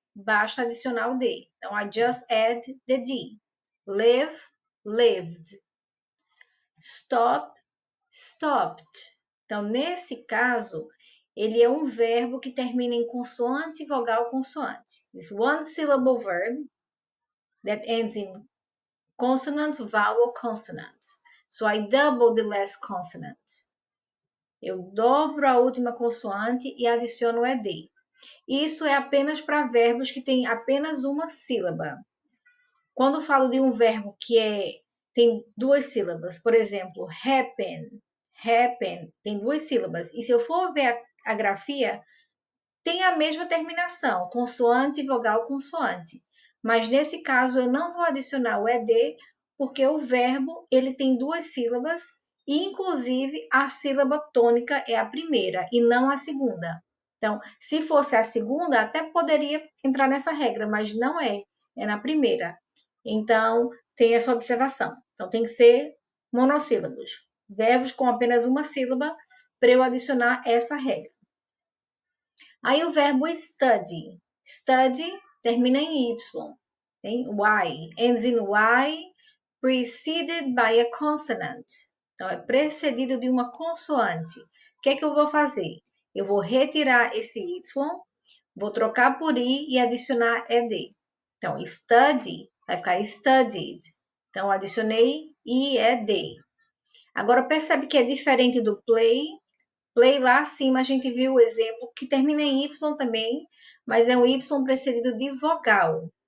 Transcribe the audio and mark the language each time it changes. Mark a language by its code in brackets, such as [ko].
[pt] Basta adicionar o D. Então, [en] I just add the D. Live, lived. Stop, stopped. [pt] Então, nesse caso, ele é um verbo que termina em consoante, vogal, consoante. [en] It's one syllable verb that ends in consonant, vowel, consonant. So I double the last consonant. [pt] Eu dobro a última consoante e adiciono o ed. Isso é apenas para verbos que têm apenas uma sílaba. Quando falo de um verbo que tem duas sílabas, por exemplo, happen, tem duas sílabas. E se eu for ver a grafia, tem a mesma terminação, consoante, vogal, consoante. Mas nesse caso eu não vou adicionar o ed, porque o verbo ele tem duas sílabas e inclusive a sílaba tônica é a primeira e não a segunda. Então, se fosse a segunda, até poderia entrar nessa regra, mas não é na primeira. Então, tem essa observação. Então, tem que ser monossílabos. Verbos com apenas uma sílaba para eu adicionar essa regra. Aí o verbo study. Study termina em Y. Tem Y, [en] ends in Y, preceded by a consonant. [pt] Então, é precedido de uma consoante. O que é que eu vou fazer? Eu vou retirar esse Y, vou trocar por I e adicionar ED. Então, study vai ficar studied. Então, adicionei I e ED. Agora, percebe que é diferente do play. Play lá acima, a gente viu o exemplo que termina em Y também, mas é um Y precedido de vogal.